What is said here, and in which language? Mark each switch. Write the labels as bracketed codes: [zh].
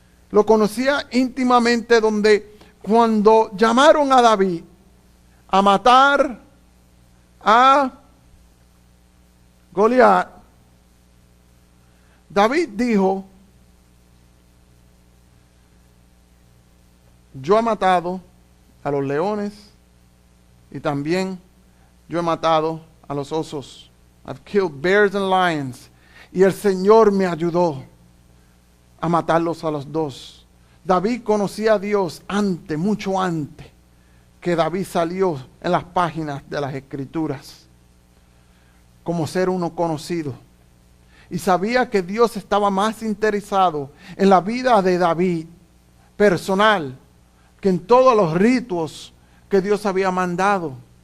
[es] Lo conocía íntimamente, donde cuando llamaron a David a matar a Goliat, David dijo, yo he matado a los leones y también yo he matado a los osos. [en] I've killed bears and lions. [es] Y el Señor me ayudó a matarlos a los dos. David conocía a Dios mucho antes que David salió en las páginas de las Escrituras como ser uno conocido. Y sabía que Dios estaba más interesado en la vida de David personal que en todos los ritos que Dios había mandado.